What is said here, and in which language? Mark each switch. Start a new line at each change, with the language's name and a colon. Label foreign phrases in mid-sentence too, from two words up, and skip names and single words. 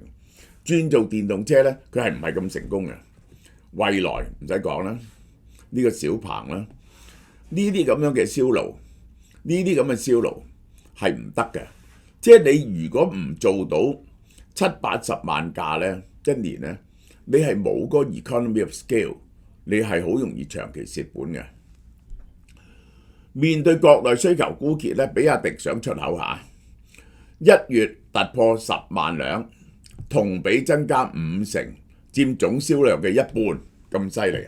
Cantonese: 轉做電動車咧，佢係唔係咁成功嘅？蔚來唔使講啦，呢個小鵬啦，呢啲咁樣嘅銷路，呢啲咁嘅銷路係唔得嘅。即係你如果唔做到70-80萬架咧，一年咧，你係冇嗰個
English: economy of scale，
Cantonese: 你係好容易長期蝕本嘅。面對國內需求枯竭咧，比亞迪想出口下，1月突破10萬輛，同比增加50%，佔總銷量嘅一半，咁犀利。